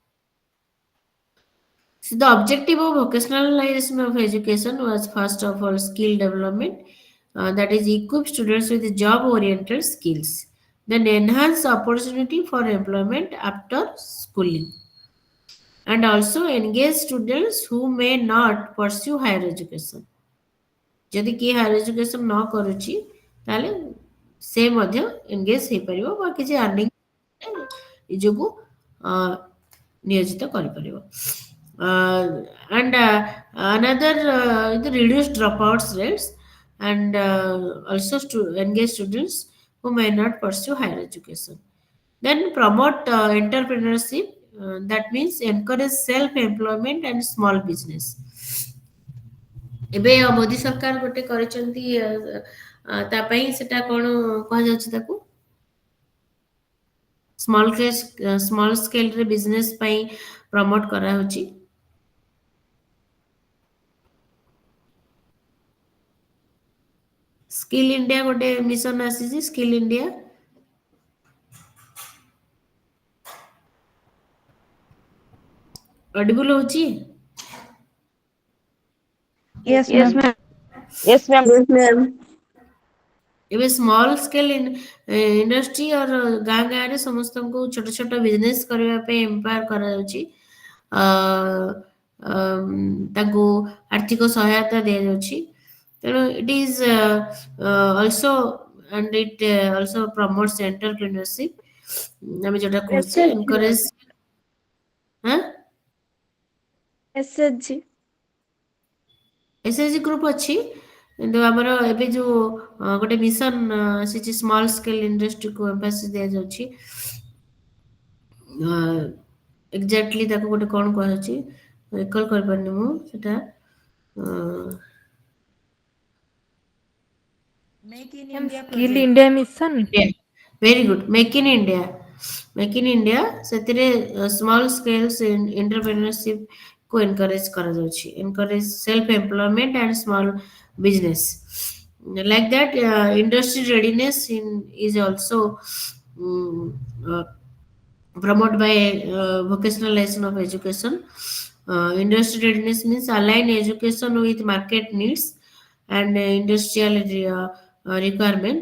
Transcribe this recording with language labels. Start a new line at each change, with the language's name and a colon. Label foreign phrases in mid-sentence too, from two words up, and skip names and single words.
English: So the objective of vocationalization of education was first of all skill development, that is equip students with job-oriented skills, then enhance opportunity for employment after schooling, and also engage students who may not pursue higher education.
Odia: ଯଦି କିଏ
English: higher education
Odia: ନ କରୁଛି ତାହେଲେ ସେ ମଧ୍ୟ ଏନଗେଜ ହେଇପାରିବ ବା କିଛି ଆର୍ନିଂ ନିଜକୁ ନିୟୋଜିତ କରିପାରିବ
English: and another the reduced dropouts rates and also to engage students who may not pursue higher education then promote entrepreneurship that means encourage self employment and small business
Odia: ଏବେ ମୋଦି ସରକାର ଗୋଟେ କରିଛନ୍ତି ତା ପାଇଁ ସେଟା କଣ କୁହାଯାଉଛି ତାକୁ
English: small scale business
Odia: ପାଇଁ ପ୍ରମୋଟ କରାହଉଛି ସ୍କିଲ୍ ଇଣ୍ଡିଆ ଗୋଟେ ମିଶନ ଆସିଛି ସ୍କିଲ୍ ଇଣ୍ଡିଆ ଅଡିବୁଲ ହଉଛି
English: Yes, Yes, ma'am. ma'am. Yes, ma'am. Yes, ma'am.
Odia: ଏବେ
English: small scale industry
Odia: ଅର ଗାଁ ଗାଁରେ ସମସ୍ତଙ୍କୁ ଛୋଟ ଛୋଟ ବିଜନେସ୍ କରିବା ପାଇଁ ଏମ୍ପାୱାର କରାଯାଉଛି ତାଙ୍କୁ ଆର୍ଥିକ ସହାୟତା ଦିଆଯାଉଛି ତେଣୁ
English: it is also and it also promotes entrepreneurship
Odia: ଆମେ ଯୋଉଟା କହୁଛେ
English: SHG, ma'am. encourage ହଁ SHG. SHG group
Odia: ଅଛି କିନ୍ତୁ ଆମର ଏବେ ଯୋଉ ଗୋଟେ ମିଶନ ଆସିଛି
English: small scale industry
Odia: ଏମ୍ଫାସିସ୍ ଦିଆଯାଉଛି ଏକ୍ଜାକ୍ଟଲି ତାକୁ ଗୋଟେ କଣ କୁହାଯାଉଛି ରିକଲ୍ କରିପାରୁନି ମୁଁ ସେଟା
English: make in Ma'am, इंडिया Skill प्रोजेक्ट India Mission. very good Make in India ସେଥିରେ small scales entrepreneurship କୁ ଏନକରେଜ କରାଯାଉଛି encourage self employment and small business like that industry readiness is also promoted by vocationalization of education. Industry readiness means align education with market needs and industrial requirement.